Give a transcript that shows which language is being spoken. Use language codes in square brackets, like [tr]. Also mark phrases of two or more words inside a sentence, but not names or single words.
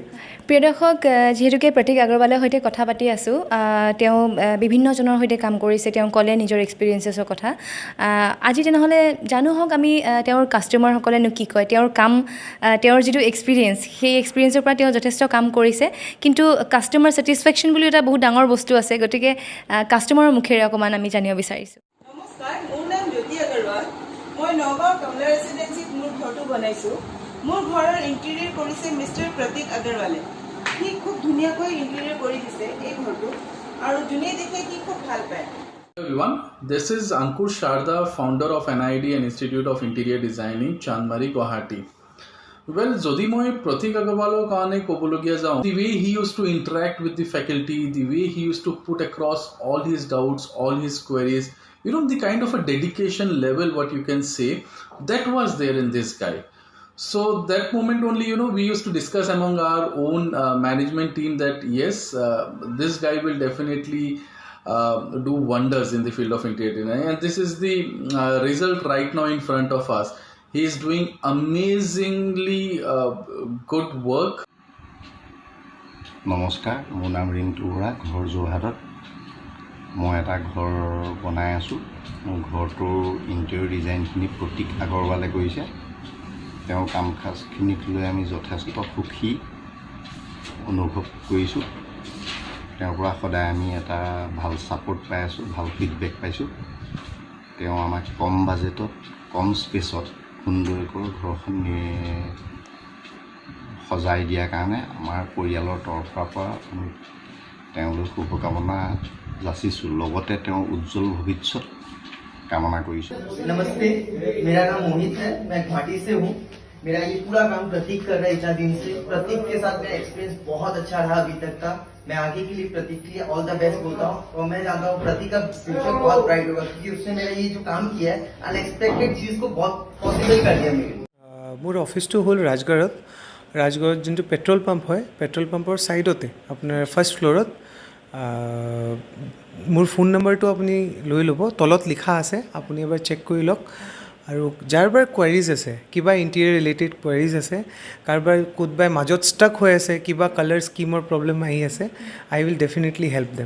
[as] প্ৰিয় দৰ্শক যিহেতুকে প্ৰতীক আগৰৱালৰ সৈতে কথা পাতি আছোঁ তেওঁ বিভিন্নজনৰ সৈতে কাম কৰিছে তেওঁ ক'লে নিজৰ এক্সপিৰিয়েঞ্চেছৰ কথা আজি তেনেহ'লে জানো হওক আমি তেওঁৰ কাষ্টমাৰসকলেনো কি কয় তেওঁৰ কাম তেওঁৰ যিটো এক্সপিৰিয়েঞ্চ সেই এক্সপিৰিয়েঞ্চৰ পৰা তেওঁ যথেষ্ট কাম কৰিছে কিন্তু [en] customer satisfaction [as] বুলি এটা বহুত ডাঙৰ বস্তু আছে গতিকে কাষ্টমাৰৰ মুখেৰে অকণমান আমি জানিব বিচাৰিছোঁ নমস্কাৰ মোৰ নাম জ্যোতি আগৰৱাল মই নগাঁও কমলা ৰেচিডেঞ্চিত মোৰ ঘৰটো বনাইছোঁ মোৰ ঘৰৰ ইণ্টেৰিয়ৰ কৰিছে মিষ্টাৰ প্ৰতীক আগৰৱালে সি খুব ধুনীয়াকৈ ইণ্টেৰিয়ৰ কৰি দিছে এই ঘৰটো আৰু যোনে দেখে সি খুব ভাল পায় [en] Everyone, this is Ankur Sharda, founder of NID and Institute of Interior Designing, Chandmari, Guwahati. Well, [as] যদি মই প্ৰতীক আগৰৱালৰ কাৰণে ক'বলগীয়া যাওঁ, [en] the way he used to interact with the faculty, the way he used to put across all his doubts, all his queries, you know, the kind of a dedication level, what you can say, that was there in this guy. So that moment only, you know, we used to discuss among our own management team that yes, this guy will definitely do wonders in the field of interior design, and this is the result right now in front of us. He is doing amazingly good work. [as] নমস্কাৰ মোৰ নাম ৰিণ্টু বৰা ঘৰ যোৰহাটত মই এটা ঘৰ বনাই আছোঁ মোৰ ঘৰটোৰ ইণ্টেৰিয়ৰ ডিজাইনখিনি প্ৰতীক আগৰৱালে কৰিছে তেওঁৰ কাম কাজখিনিক লৈ আমি যথেষ্ট সুখী অনুভৱ কৰিছোঁ তেওঁৰ পৰা সদায় আমি এটা ভাল ছাপোৰ্ট পাই আছোঁ ভাল ফিডবেক পাইছোঁ তেওঁ আমাক কম বাজেটত কম স্পেচত সুন্দৰকৈ ঘৰখন সজাই দিয়াৰ কাৰণে আমাৰ পৰিয়ালৰ তৰফৰ পৰা তেওঁলৈ শুভকামনা যাচিছোঁ লগতে তেওঁৰ উজ্জ্বল ভৱিষ্যত কামনা কৰি। [hi] नमस्ते, मेरा नाम मोहित है, मैं गुवाहाटी से हूँ। मेरा ये पूरा काम प्रतीक कर रहा है इतना दिन से। प्रतीक के साथ मेरा एक्सपीरियंस बहुत अच्छा रहा अभी तक का। मैं आगे के लिए प्रतीक के लिए [en] all the best [hi] बोलता हूँ और मैं जानता हूँ प्रतीक का फ्यूचर बहुत ब्राइट होगा क्योंकि उसने मेरा ये जो काम किया है अनएक्सपेक्टेड चीज़ को बहुत पॉसिबल कर दिया मेरे लिए। [as] মোৰ অফিচটো হ'ল ৰাজগড়ত যোনটো [en] petrol pump [as] হয় [en] petrol pump [as] ছাইডতে আপোনাৰ ফাৰ্ষ্ট ফ্ল'ৰত মোৰ ফোন নম্বৰটো আপুনি লৈ ল'ব, তলত লিখা আছে, আপুনি এবাৰ চেক কৰি লওক। আৰু যাৰ বাৰ কোৱাৰিজ আছে, কিবা [en] interior related queries [as] আছে, কাৰোবাৰ কোনোবাই মাজত ষ্টাক হৈ আছে, কিবা [en] colour scheme problem [as] আহি আছে, [en] I will definitely help them.